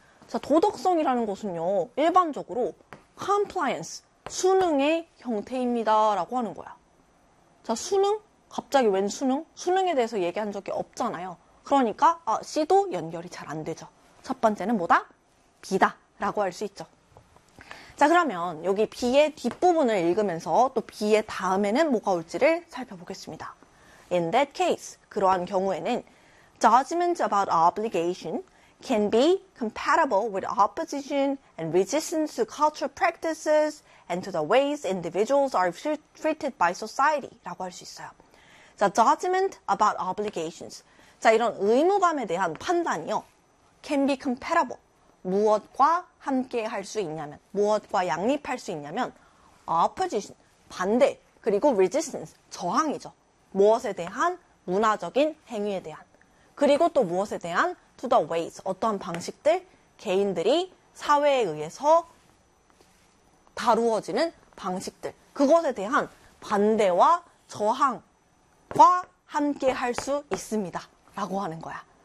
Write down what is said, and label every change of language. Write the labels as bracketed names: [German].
[Korean] 자, 도덕성이라는 것은요. 일반적으로 compliance, 순응의 형태입니다 라고 하는 거야. 자, 순응? 갑자기 웬 순응? 순응에 대해서 얘기한 적이 없잖아요. 그러니까 C도 연결이 잘 안 되죠. 첫 번째는 뭐다? B다 라고 할 수 있죠. 자, 그러면 여기 B의 뒷부분을 읽으면서 또 B의 다음에는 뭐가 올지를 살펴보겠습니다. [English] In that case, [Korean] 그러한 경우에는 [English] judgment about obligation can be compatible with opposition and resistance to cultural practices and to the ways individuals are treated by society [Korean] 라고 할 수 있어요. 자, [English] judgment about obligations. [Korean] 자, 이런 의무감에 대한 판단이요. [English] can be compatible. [Korean] 무엇과 함께 할 수 있냐면, 무엇과 양립할 수 있냐면 opposition, 반대, 그리고 resistance, 저항이죠. 무엇에 대한 문화적인 행위에 대한, 그리고 또 무엇에 대한 [English] to the ways, [Korean] 어떠한 방식들, 개인들이 사회에 의해서 다루어지는 방식들, 그것에 대한 반대와 저항과 함께 할 수 있습니다. 라고 하는 거야.